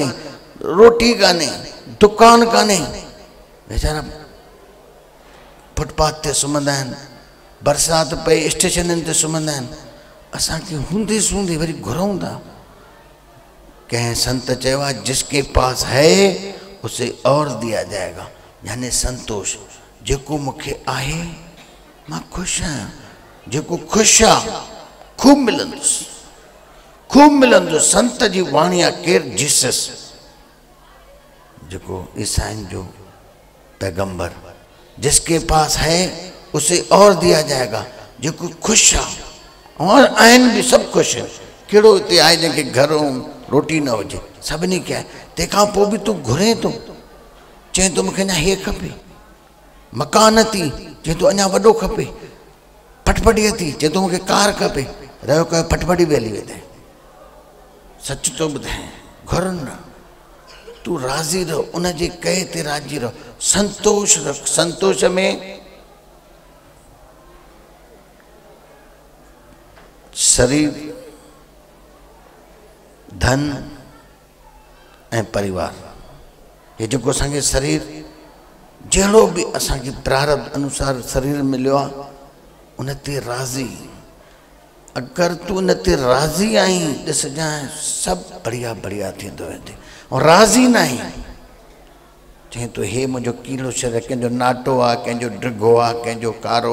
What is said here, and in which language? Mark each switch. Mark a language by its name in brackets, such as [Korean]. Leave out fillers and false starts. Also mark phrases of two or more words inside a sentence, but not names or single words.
[Sindhi] रोटी कान्हे दुकान कान्हे वेचारा फुटपाथ ते सुम्हंदा आहिनि बरसाति पए स्टेशननि ते सुम्हंदा आहिनि असांखे हूंदे सूंदे वरी घुरूं था कंहिं संत चयो आहे [Hindi] जिसके पास है उसे और दिया जाएगा [Sindhi] यानी संतोष जेको मूंखे आहे मां ख़ुशि आहियां जेको ख़ुशि आहे खूब मिलंदुसि संत जी वाणी आहे केरु जीसस जेको ईसाइन जो पैगंबर [Hindi] जिसके पास है उसे और दिया जाएगा [Sindhi] जेको ख़ुशि आहे और आहिनि बि सभु ख़ुशि आहिनि कहिड़ो हिते आहे जंहिंखे घरो रोटी न हुजे सभिनी खे आहे तंहिंखां पोइ बि तूं घुरे थो चए थो मूंखे अञा हीअ खपे मकान थी चए थो अञा वॾो खपे फटफटीअ थी चए थो मूंखे कार खपे रहियो कयो फटफटी बि हली वेंदे सच थो ॿुधाए घुर न तूं राज़ी रहो उनजे कए ते राज़ी रहो संतोष रख संतोष में शरीर धन ऐं परिवार ये जेको असांखे शरीर जहिड़ो बि असांखे प्रारब्ध अनुसार शरीर मिलियो आहे उन ते राज़ी अगरि तूं उन ते राज़ी आहीं ॾिसजांइ सभु बढ़िया बढ़िया थींदो वेंदे ऐं राज़ी न आहीं चई तो हे मुंहिंजो कीलो शरीर कंहिंजो नाटो आहे कंहिंजो डिघो आहे कंहिंजो कारो